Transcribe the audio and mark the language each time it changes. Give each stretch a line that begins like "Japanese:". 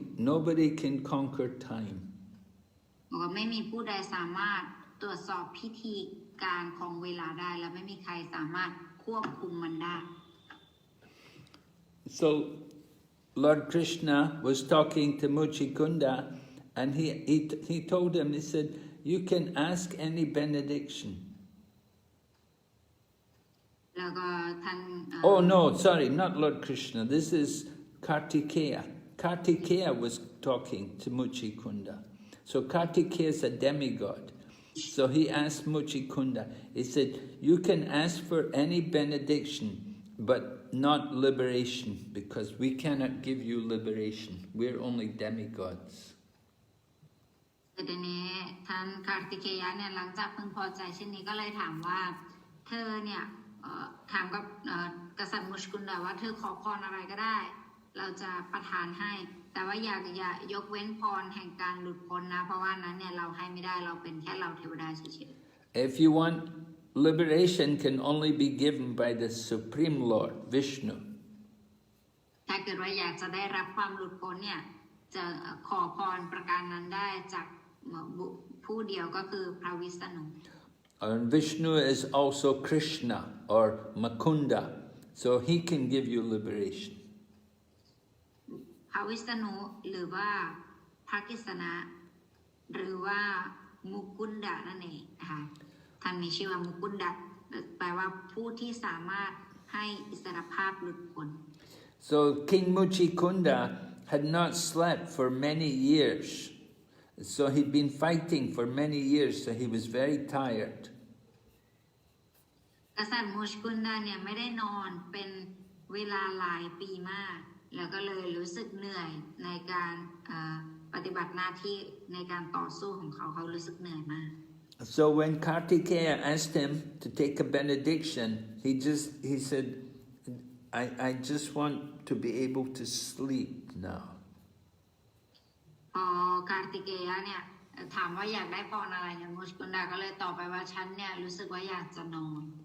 English: Nobody can conquer time.
Thai: บอกว่าไม่มีผู้ใดสามารถตรวจสอบพิธีการของเวลาได้และไม่มีใครสามารถควบคุมมันได้
English: So Lord Krishna was talking to Mucukunda and he told him, he said, you can ask any benediction.
Thai: แล้วก็ท่าน
English: Oh no, sorry, not Lord Krishna. This is Kartikeya. Kartikeya was talking to Mucukunda. So Kartikeya is a demigod. So he asked Mucukunda, he said, you can ask for any benediction, but not liberation, because we cannot give you liberation. We're only demigods.
Thai: ทีนี้ท่านคาร์ติเคยะเนี่ยหลังจากพึงพอใจเช่นนี้ก็เลยถามว่าเธอเนี่ยถามกับกษัตริย์มุชกุนดาว่าเธอขอพรอะไรก็ได้เราจะประทานให้แต่ว่าอย่ายกเว้นพรแห่งการหลุดพ้นนะเพราะว่านั้นเนี่ยเราให้ไม่ได้เราเป็นแค่เราเทวดาเฉยๆ
English: If you want liberation, can only be given by the Supreme Lord Vishnu.
Thai: ถ้าเกิดว่าอยากจะได้รับความหลุดพ้นเนี่ยจะขอพรประการนั้นได้จากผู้เดียวก็คือพระวิษณุ
English: And Vishnu is also Krishna or Mukunda, so he can give you liberation.
Thai: พระวิษณุหรือว่าพระกฤษณะ หรือว่ามุกุนดะนั่นเองนะคะท่านมีชื่อว่ามุกุนดะแปลว่าผู้ที่สามารถให้อิสรภาพหลุดพ้น
English: So King Mucukunda had not slept for many years. So he'd been fighting for many years, so he was very tired.
Thai: กษัตริย์มุชกุนดาเนี่ยไม่ได้นอนเป็นเวลาหลายปีมากแล้วก็เลยรู้สึกเหนื่อยในการปฏิบัติหน้าที่ในการต่อสู้ของเขารู้สึกเหนื่อยมาก
English: So when Kartikeya asked him to take a benediction, he said, I just want to be able to sleep now.
Thai: พอการติเกยะเนี่ยถามว่าอยากได้พรอะไรเนี่ยมุชกุนดาก็เลยตอบไปว่าฉันเนี่ยรู้สึกว่าอยากจะนอน